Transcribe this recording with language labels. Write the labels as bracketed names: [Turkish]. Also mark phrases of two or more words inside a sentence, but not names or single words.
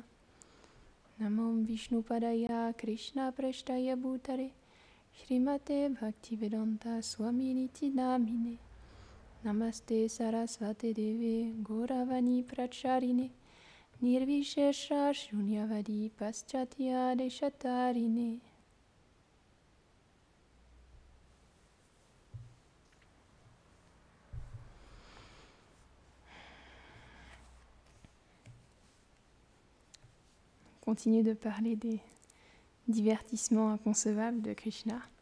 [Sanskrit] नमो विष्णु पादाय कृष्ण प्रेष्ठाय भूतरे श्रीमते भक्तिवेदान्त स्वामि निति नामिने. नमस्ते सरस्वते देवे गौरवाणी प्रचारिणे निर्विशेष शून्यवादि पाश्चात्य देशतारिणे. [French] On continue de parler des divertissements inconcevables de Krishna.